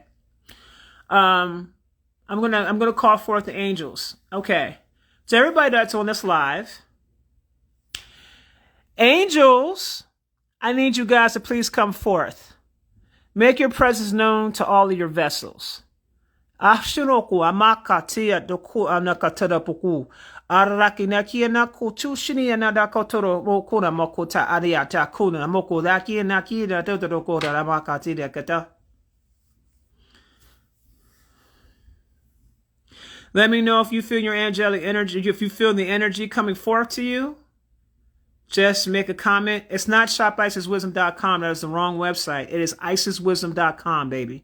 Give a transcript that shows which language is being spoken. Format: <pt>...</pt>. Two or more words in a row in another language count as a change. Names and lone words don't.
<en>I'm gonna call forth the angels. Okay. So everybody that's on this live, angels, I need you guys to please come forth. Make your presence known to all of your vessels. Ashinoku amakatia doku anakatada poku. Arakinakia nako tushini anadakotoro mokuna mokota ariata kuna moko daki nakida totoko ramakati kata. Let me know if you feel your angelic energy, if you feel the energy coming forth to you. Just make a comment. It's not shopiceswisdom.com. That is the wrong website. It is isiswisdom.com, baby.</en>